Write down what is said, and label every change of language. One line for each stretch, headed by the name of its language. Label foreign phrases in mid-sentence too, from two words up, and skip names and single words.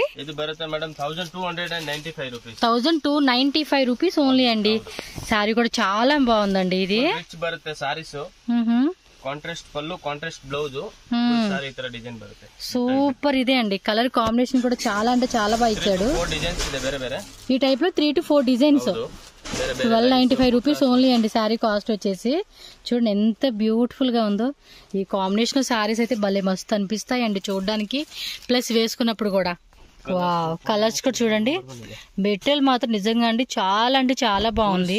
Kannada: ಇದು ಬರುತ್ತೆ ಮೇಡಂ 1295 ರೂಪೀಸ್.
Telugu: 1295
English: rupees only
Telugu: అండి. శారీ కూడా చాలా బాగుందండి. ఇది
Kannada: ಬರುತ್ತೆ ಸಾರೀಸ್, ಕಾಂಟ್ರಾಸ್ಟ್ ಪಲ್ಲು, ಕಾಂಟ್ರಾಸ್ಟ್ ಬ್ಲೌಸ್, ಈ ತರ ಡಿಸೈನ್ ಬರುತ್ತೆ.
Telugu: సూపర్. ఇదే అండి
English: colour combination
Telugu: కూడా చాలా అంటే చాలా బాగా ఇచ్చాడు.
Kannada: 4 ಡಿಸೈನ್ಸ್ ಇದೆ ಬೇರೆ ಬೇರೆ.
Telugu: ఈ టైప్ లో 3 to 4 డిజైన్స్. 1295
English: rupees only
Telugu: అండి. శారీ కాస్ట్ వచ్చేసి చూడండి ఎంత బ్యూటిఫుల్ గా ఉందో. ఈ
English: combination sarees
Telugu: అయితే భలే మస్తు అనిపిస్తాయి అండి చూడడానికి, ప్లస్ వేసుకున్నప్పుడు కూడా. వావ్, కలర్స్ కూడా చూడండి. మెటీరియల్ మాత్రం నిజంగా అండి చాలా అంటే చాలా బాగుంది.